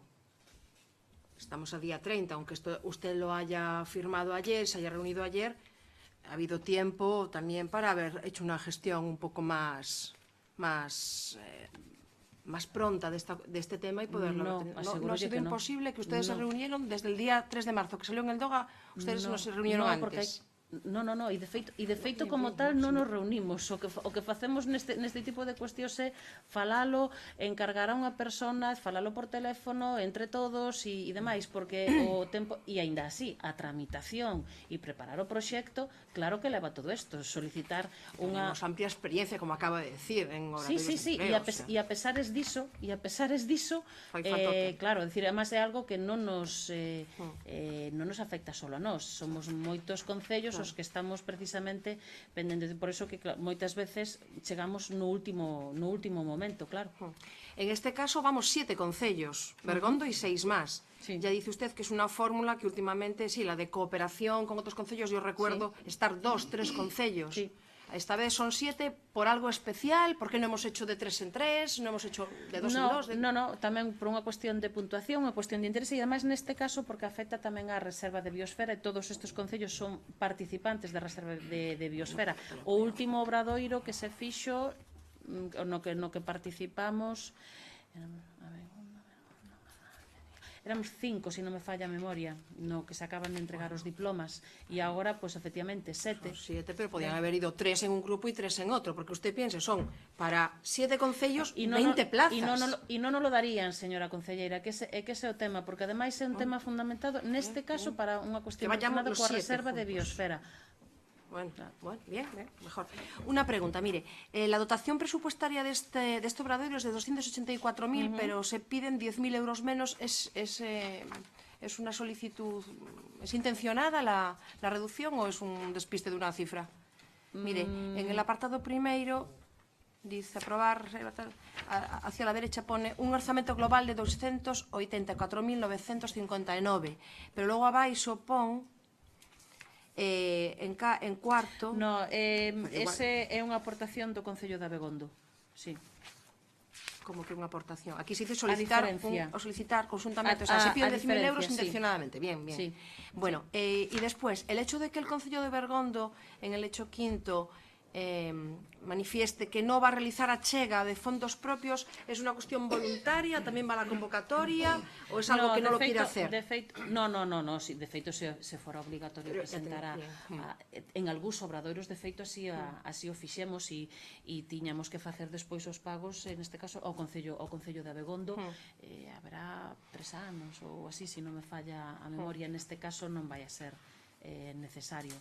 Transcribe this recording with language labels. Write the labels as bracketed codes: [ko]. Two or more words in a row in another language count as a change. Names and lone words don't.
[es] Estamos a día 30, aunque usted lo haya firmado ayer, se haya reunido ayer, ha habido tiempo también para haber hecho una gestión un poco más pronta de este tema y poderlo... No ha sido imposible que ustedes se reunieron desde el día 3 de marzo, que salió en el DOGA, ustedes no se reunieron antes. [gl] Non, e de feito como tal non nos reunimos. O que facemos neste tipo de cuestións é falalo, encargar a unha persona, falalo por teléfono, entre todos e demais, porque o tempo, e aínda así, a tramitación e preparar o proxecto, claro que leva todo isto, solicitar unha... [es] Tenemos amplia experiencia, como acaba de decir, en obradoiros Sí, de empleo. [gl] e a pesares diso, Fai falta claro, decir, además é algo que non nos afecta solo a nós, somos moitos concellos os que estamos precisamente pendentes, por eso que moitas veces chegamos no último momento, claro. [es] En este caso vamos 7 concellos, Bergondo y 6 más. Sí. Ya dice usted que es una fórmula que últimamente, sí, la de cooperación con otros concellos, yo recuerdo estar 2, 3 concellos. Sí. Esta vez son 7 por algo especial, ¿por qué no hemos hecho de 3 en 3, no hemos hecho de 2 en 2? [gl] No, tamén por unha cuestión de puntuación, unha cuestión de interese e ademais neste caso porque afecta tamén á reserva de biosfera e todos estes concellos son participantes da reserva de biosfera. O último obradoiro que se fixo no que participamos éramos 5, se non me falla a memoria, no que se acaban de entregar os diplomas e agora, pois, efectivamente, 7. [es] 7, pero podían haber ido 3 en un grupo y 3 en otro, porque usted piense, son para 7 concellos 20 plazas. [gl] E non lo darían, señora concelleira, que ese é o tema, porque ademais é un tema fundamentado, neste caso, para unha cuestión relacionada coa reserva de biosfera. [es] Bueno, bien, mejor. Una pregunta, mire, la dotación presupuestaria de este obradoiro es de 284.000, pero se piden 10.000 euros menos. ¿Es una solicitud, es intencionada la reducción o es un despiste de una cifra? Mire, en el apartado primero dice aprobar, hacia la derecha pone un orzamento global de 284.959, pero luego [gl] abaixo pon en cuarto... No, ese é unha aportación do Concello de Abegondo, sí. Como que unha aportación. [es] Aquí se dice solicitar conjuntamente, o sea, se piden 10.000 euros sí. intencionadamente. Bien. Sí. Bueno, y después, el hecho de que el Concello de Bergondo, en el hecho quinto, manifieste que no va a realizar achega de fondos propios, ¿es una cuestión voluntaria? ¿También va a la convocatoria? ¿O es algo que no lo quiere hacer? [gl] No, sí, de feito se fora obligatorio presentar en algúns obradoiros, de feito así o fixemos e tiñamos que facer despois os pagos, neste caso ao Concello de Abegondo, haberá 3 anos ou así, se non me falla a memoria, neste caso non vai a ser necesario.